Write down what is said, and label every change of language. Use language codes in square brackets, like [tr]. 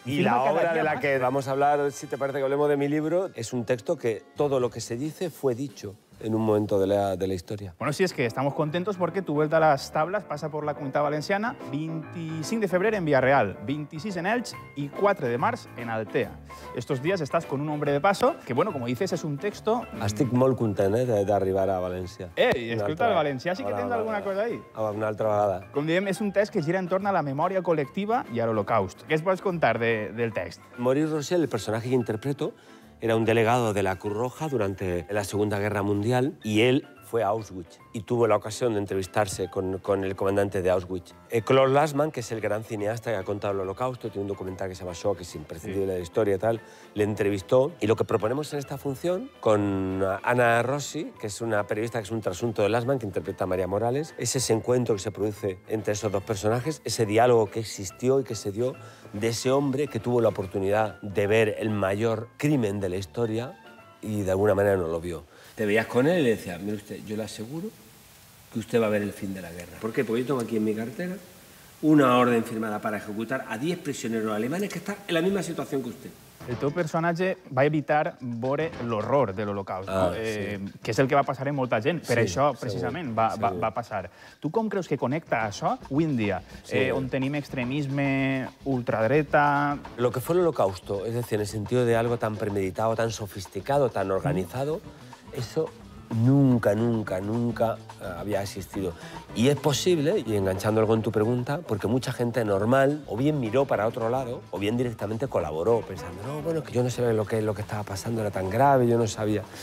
[es] Y la obra de la que vamos a hablar, si te parece que hablemos de mi libro, es un texto que todo lo que se dice fue dicho en un momento de la historia. Bueno, sí, es que estamos contentos porque tu vuelta a las tablas pasa por la Comunitat Valenciana 25 de [ca] febrer [es] en Villarreal, 26 en Elx y 4 de [ca] març [es] en Altea. Estos días estás con un hombre de paso que, bueno, como dices, es un texto... [ca] Estic molt content d'arribar a València. I escolta, el valencià sí que tens alguna cosa ahí. Una altra vegada. Com diem, és un text que gira entorn a la memòria col·lectiva i a l'Holocaust. Què es pots contar del text? [es] Maurice Rochelle, el personaje que interpreto, era un delegado de la Cruz Roja durante la Segunda Guerra Mundial y él fue a Auschwitz y tuvo la ocasión de entrevistarse con el comandante de Auschwitz. Claude Lanzmann, que es el gran cineasta que ha contado el Holocausto, tiene un documental que se llama Shock, que es imprescindible de la historia y tal, le entrevistó. Y lo que proponemos en esta función, con Ana Rossi, que es una periodista que es un trasunto de Lanzmann, que interpreta a María Morales, es ese encuentro que se produce entre esos dos personajes, ese diálogo que existió y que se dio de ese hombre que tuvo la oportunidad de ver el mayor crimen de la historia y de alguna manera no lo vio. Te veías con él y le decías, mire usted, yo le aseguro que usted va a ver el fin de la guerra. ¿Por qué? Porque yo tengo aquí en mi cartera una orden firmada para ejecutar a 10 prisioneros alemanes que están en la misma situación que usted. [ca] El teu personatge va evitar veure l'horror de l'Holocaust, que és el que va passar en molta gent. Per això, precisament, va passar. Tu com creus que connecta això avui en dia, on tenim extremisme, ultradreta... [es] Lo que fue el Holocausto, es decir, en el sentido de algo tan premeditado, tan sofisticado, tan organizado, eso nunca había existido. Y es posible, y enganchándolo con tu pregunta, porque mucha gente normal o bien miró para otro lado o bien directamente colaboró, pensando, no, bueno, que yo no sabía lo que estaba pasando, era tan grave, yo no sabía.